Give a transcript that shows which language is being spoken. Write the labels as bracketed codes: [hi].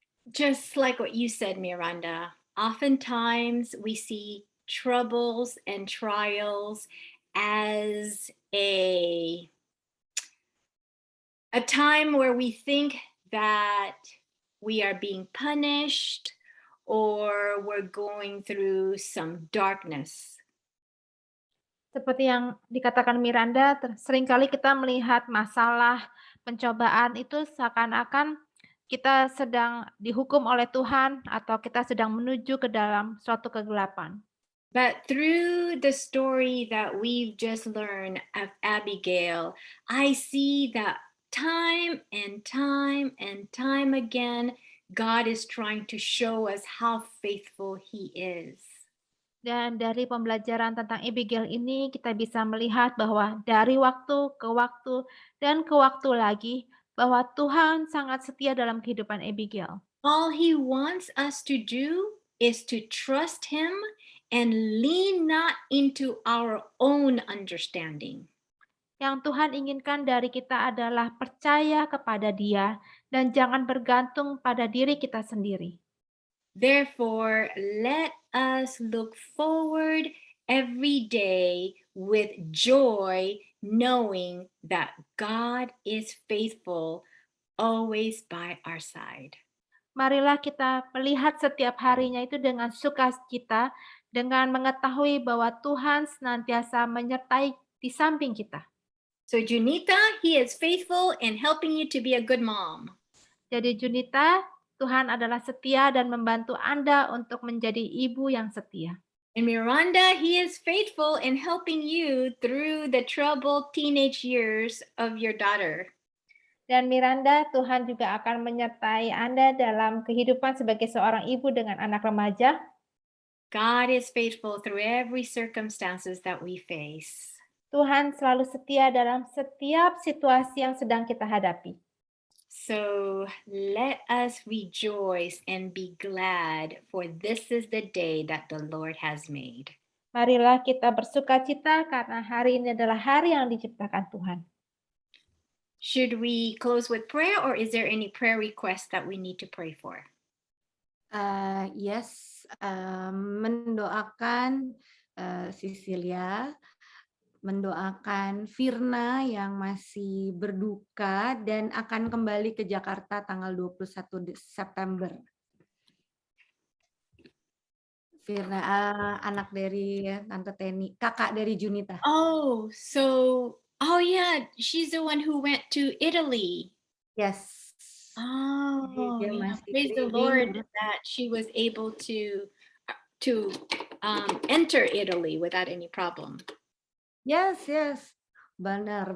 [en] Just like what you said, Miranda, oftentimes we see troubles and trials as a time where we think that we are being punished or we're going through some darkness. [id] Seperti yang dikatakan Miranda, seringkali kita melihat masalah, pencobaan itu seakan-akan kita sedang dihukum oleh Tuhan atau kita sedang menuju ke dalam suatu kegelapan. [en] But through the story that we've just learned of Abigail, I see that time and time and time again, God is trying to show us how faithful He is. [id] Dan dari pembelajaran tentang Abigail ini kita bisa melihat bahwa dari waktu ke waktu dan ke waktu lagi bahwa Tuhan sangat setia dalam kehidupan Abigail. [en] All He wants us to do is to trust Him and lean not into our own understanding. [id] Yang Tuhan inginkan dari kita adalah percaya kepada Dia dan jangan bergantung pada diri kita sendiri. [en] Therefore, let us look forward every day with joy, knowing that God is faithful, always by our side. [id] Marilah kita melihat setiap harinya itu dengan sukacita, dengan mengetahui bahwa Tuhan senantiasa menyertai di samping kita. [en] So Junita, He is faithful in helping you to be a good mom. [id] Jadi Junita, Tuhan adalah setia dan membantu Anda untuk menjadi ibu yang setia. [en] And Miranda, He is faithful in helping you through the troubled teenage years of your daughter. [id] Dan Miranda, Tuhan juga akan menyertai Anda dalam kehidupan sebagai seorang ibu dengan anak remaja. [en] God is faithful through every circumstances that we face. [id] Tuhan selalu setia dalam setiap situasi yang sedang kita hadapi. [en] So let us rejoice and be glad, for this is the day that the Lord has made. [id] Marilah kita bersukacita karena hari ini adalah hari yang diciptakan Tuhan. [en] Should we close with prayer, or is there any prayer request that we need to pray for? [id] Yes, mendoakan Cecilia, mendoakan Firna yang masih berduka dan akan kembali ke Jakarta tanggal 21 September. Firna, anak dari Tante Teni, kakak dari Junita. [en] Oh, yeah, she's the one who went to Italy. [id] Yes. Jadi Oh, dia yeah, masih [en] praise the Lord that she was able to enter Italy without any problem. [id] Yes, benar.